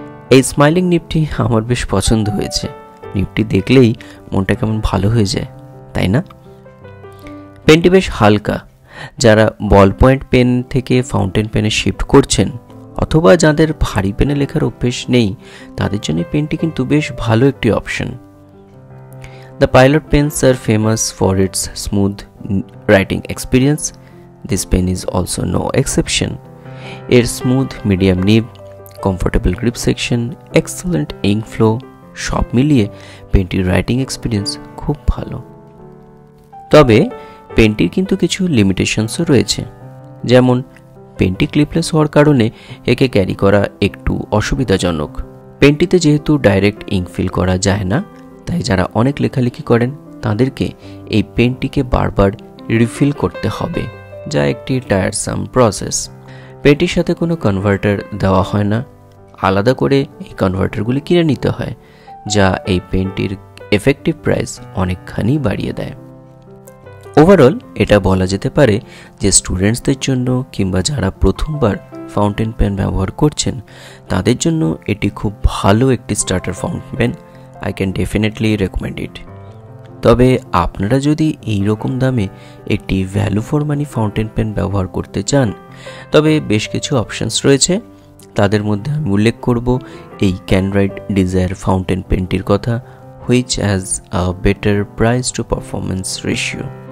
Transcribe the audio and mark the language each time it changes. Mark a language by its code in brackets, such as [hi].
[bn] এই স্মাইলিং নিবটি আমার বেশ পছন্দ হয়েছে। নিবটি দেখলেই মনটা কেমন ভালো হয়ে যায়, তাই না? পেনটি বেশ হালকা। যারা বল পয়েন্ট পেন থেকে ফাউন্টেন পেনে শিফট করছেন অথবা যাদের ভারী পেনে লেখার অভ্যেস নেই, তাদের জন্য পেনটি কিন্তু বেশ ভালো একটি option. [en] The Pilot pens are famous for its smooth writing experience. This pen is also no exception. [bn] এর স্মুথ মিডিয়াম নিব, comfortable grip section, excellent ink flow সব মিলিয়ে পেনটির রাইটিং এক্সপিরিয়েন্স খুব ভালো। তবে পেনটির কিন্তু কিছু লিমিটেশনসও রয়েছে, যেমন পেনটি ক্লিপলেস হওয়ার কারণে একে ক্যারি করা একটু অসুবিধাজনক। পেনটিতে যেহেতু ডাইরেক্ট ইঙ্ক ফিল করা যায় না, তাই যারা অনেক লেখালেখি করেন তাদেরকে এই পেনটিকে বারবার রিফিল করতে হবে, যা একটি টায়ারসাম প্রসেস। পেনটির সাথে কোনো কনভার্টার দেওয়া হয় না, আলাদা করে এই কনভার্টারগুলি কিনে নিতে হয়, যা এই পেনটির এফেক্টিভ প্রাইস অনেকখানি বাড়িয়ে দেয়। ওভারঅল এটা বলা যেতে পারে যে স্টুডেন্টসদের জন্য কিংবা যারা প্রথমবার ফাউন্টেন পেন ব্যবহার করছেন তাদের জন্য এটি খুব ভালো একটি starter fountain pen. [en] I can definitely recommend it. [bn] তবে আপনারা যদি এই রকম দামে একটি value for money fountain pen ব্যবহার করতে চান, তবে বেশ কিছু অপশনস রয়েছে। তাদের মধ্যে আমি উল্লেখ করব এই ক্যানরাইট ডিজায়ার ফাউন্টেন পেনটির কথা, [en] Which has a better price to performance ratio.